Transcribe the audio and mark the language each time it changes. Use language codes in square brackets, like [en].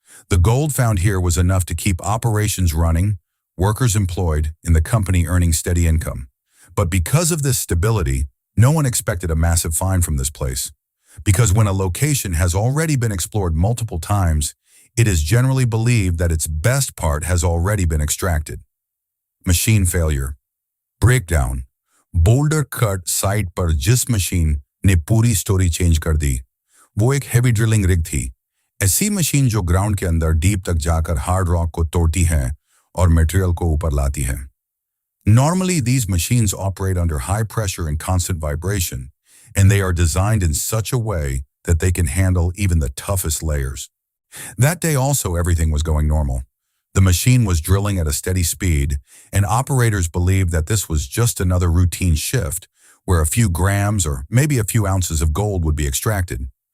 [en] The gold found here was enough to keep operations running, workers employed, and the company earning steady income. But because of this stability, no one expected a massive find from this place. Because when a location has already been explored multiple times, it is generally believed that its best part has already been extracted. Machine failure. Breakdown. [hi] Boulder Cut site पर जिस machine ने पूरी story change कर दी, वो एक heavy drilling rig थी। ऐसी machine जो ग्राउंड के अंदर डीप तक जाकर हार्ड रॉक को तोड़ती है और मटेरियल को ऊपर लाती है। [en] Normally, these machines operate under high pressure and constant vibration, and they are designed in such a way that they can handle even the toughest layers. That day also everything was going normal. The machine was drilling at a steady speed, and operators believed that this was just another routine shift where a few grams or maybe a few ounces of gold would be extracted.